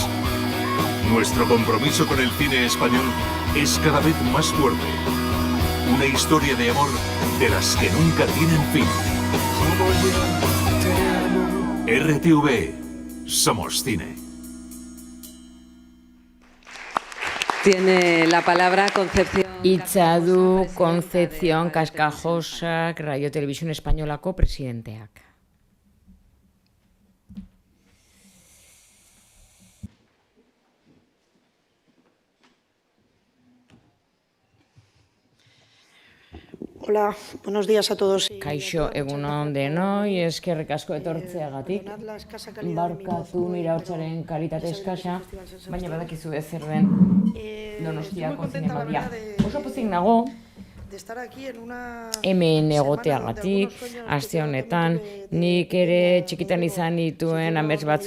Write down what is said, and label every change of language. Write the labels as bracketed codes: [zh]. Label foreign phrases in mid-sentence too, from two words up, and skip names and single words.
[es] Nuestro compromiso con el cine español es cada vez más fuerte. Una historia de amor de las que nunca tienen fin. RTV, somos cine. Tiene la palabra Concepción. [eu] Hitza du Concepción Cascajosak, Radio Televisión Espainolako presidenteak. [es] Hola, buenos días a todos. [eu] Kaixo, egunon denoi, eskerrik asko etortzeagatik. Barkatu nire hotzaren kalitate eskasa, baina badakizu zer den Donostiako zinemaldia. Oso pozik nago, hemen egoteagatik, aste honetan, nik ere txikitan izan dituen amets batzuk